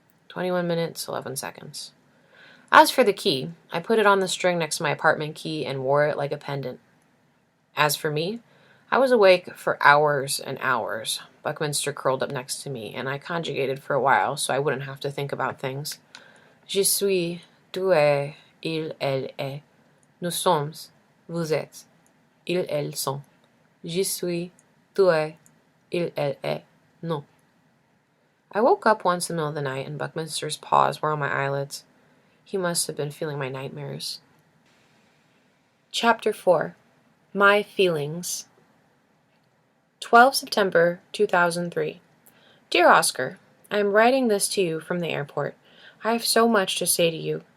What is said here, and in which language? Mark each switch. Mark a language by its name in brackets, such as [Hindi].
[English] 21 minutes, 11 seconds. As for the key, I put it on the string next to my apartment key and wore it like a pendant. As for me, I was awake for hours and hours. Buckminster curled up next to me, and I conjugated for a while so I wouldn't have to think about things. [French] Je suis, tu es, il, elle est. Nous sommes, vous êtes. ils, elles sont. J'y suis, tu es, il, elle est, non. [English] I woke up once in the middle of the night, and Buckminster's paws were on my eyelids. He must have been feeling my nightmares. Chapter 4. My Feelings. 12 September 2003. Dear Oskar, I am writing this to you from the airport. I have so much to say to you.